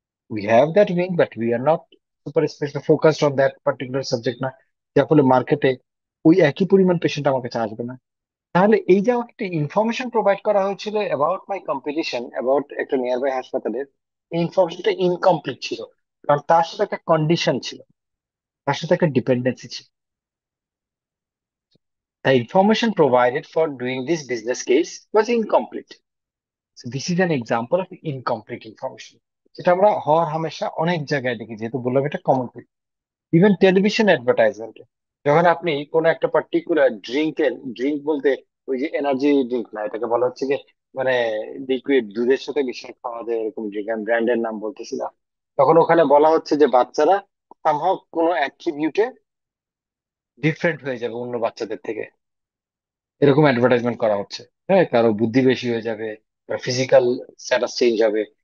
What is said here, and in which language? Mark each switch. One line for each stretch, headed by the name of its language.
English: we have that wing but we are not super special focused on that particular subject না,
Bangla: যার ফলে মার্কেটে ওই একই পরিমাণ পেশেন্ট আমার কাছে আসবে না। তাহলে এই যে আমাকে একটা ইনফরমেশন প্রোভাইড করা হয়েছিল
English: about my competition,
Bangla: অ্যাবাউট একটা নিয়ার বাই হাসপাতালের, এই ইনফরমেশনটা ইনকমপ্লিট ছিল, কারণ তার সাথে একটা কন্ডিশন ছিল, তার সাথে একটা ডিপেন্ডেন্সি ছিল।
English: The information provided for doing this business case was incomplete. So this is an example of incomplete information,
Bangla: যেটা আমরা হর হামেশা অনেক জায়গায় দেখি, যেহেতু বললাম এটা কমন। ইভেন টেলিভিশন অ্যাডভার্টাইজমেন্টে যখন আপনি কোন একটা পার্টিকুলার ড্রিঙ্ক বলতে ওই যে এনার্জি ড্রিঙ্ক না, এটাকে বলা হচ্ছে যে মানে লিকুইড দুধের সাথে মিশিয়ে খাওয়া যায় এরকম ড্রিঙ্ক, আমি ব্র্যান্ডের নাম বলতেছি না, তখন ওখানে বলা হচ্ছে যে বাচ্চারা সামহাও কোনো অ্যাট্রিবিউটে ডিফারেন্ট হয়ে যাবে অন্য বাচ্চাদের থেকে, এরকম অ্যাডভার্টাইজমেন্ট করা হচ্ছে। হ্যাঁ, কারো বুদ্ধি বেশি হয়ে যাবে, ফিজিক্যাল স্ট্যাটাস চেঞ্জ হবে,